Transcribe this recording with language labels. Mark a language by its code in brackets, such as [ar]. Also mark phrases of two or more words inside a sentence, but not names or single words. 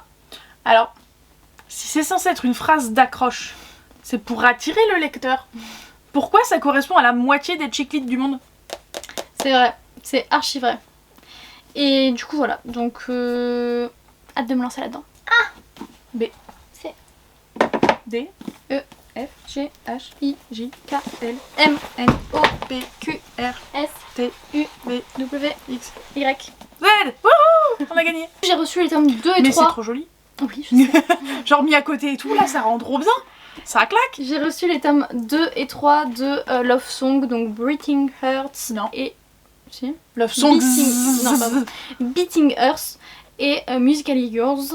[fr] Alors, si c'est censé être une phrase d'accroche, c'est pour attirer le lecteur. Pourquoi ça correspond à la moitié des chick-lit du monde? C'est vrai. C'est archi vrai. Et du coup voilà, donc hâte de me lancer là-dedans. Ah, B, C, D, E, F, G, H, I, J, K, L, M, N, O, P, Q, R, S, T, U, V, W, X, Y, Z. Wouhou, on a gagné. J'ai reçu les tomes 2 et Mais 3. c'est trop joli. Oui, je sais. Genre mis à côté et tout, là ça rend trop bien. Ça claque. J'ai reçu les tomes 2 et 3 de Love Song, donc Breathing Hearts et... Si. Love Song. Beating Earth et Musically Yours.